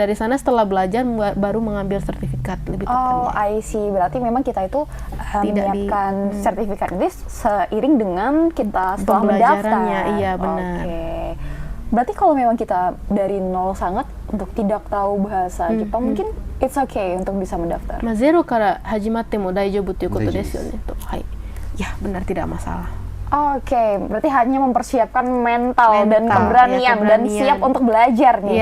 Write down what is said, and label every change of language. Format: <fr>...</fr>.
<id>Dari sana setelah belajar baru mengambil sertifikat lebih tepatnya.</id> <en>Oh, I see.</en> <id>Berarti memang kita itu menyiapkan sertifikat ini seiring dengan kita setelah mendaftar. Iya, benar. Oke. Berarti kalau memang kita dari nol sangat untuk tidak tahu bahasa Jepang, mungkin</id> <en>it's okay</en> <id>untuk bisa mendaftar.</id> <ja>ゼロから始まっても大丈夫ということですよねと。</ja> <id>はい。Ya, benar, tidak masalah. Oke, berarti hanya mempersiapkan mental dan keberanian dan siap untuk belajar nih.</id>